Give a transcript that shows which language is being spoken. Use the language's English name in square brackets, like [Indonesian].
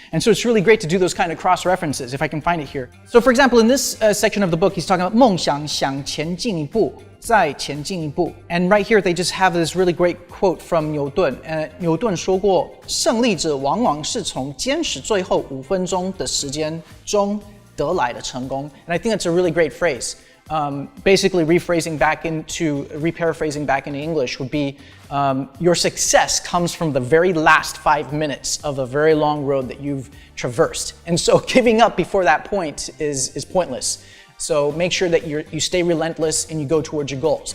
[English] And so it's really great to do those kind of cross references if I can find it here. So for example, in this section of the book, he's talking about [Chinese] 梦想想前进一步，再前进一步. [English] And right here, they just have this really great quote from 牛顿. [Chinese] 牛顿说过，胜利者往往是从坚持最后5分钟的时间中得来的成功. [English] And I think that's a really great phrase. Basically rephrasing back into English would be your success comes from the very last 5 minutes of a very long road that you've traversed. And so giving up before that point is pointless. So make sure that you stay relentless and you go towards your goals.